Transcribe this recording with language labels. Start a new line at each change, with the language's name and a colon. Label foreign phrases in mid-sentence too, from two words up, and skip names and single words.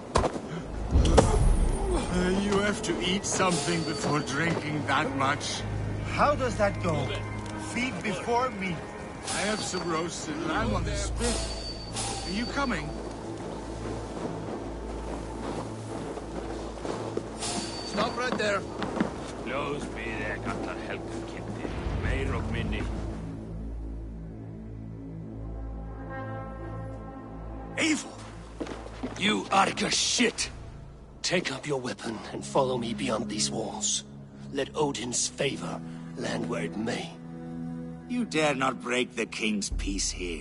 English: You have to eat something before drinking that much. How does that go? Feed before meat. I have some roasted lamb on the spit. Are you coming? Stop right there. Close be there,
Icelandic: allar helgar kynnti. Meir og minni.
English: Evil! You Arga shit! Take up your weapon and follow me beyond these walls. Let Odin's favor land where it may. You dare not break the king's peace here.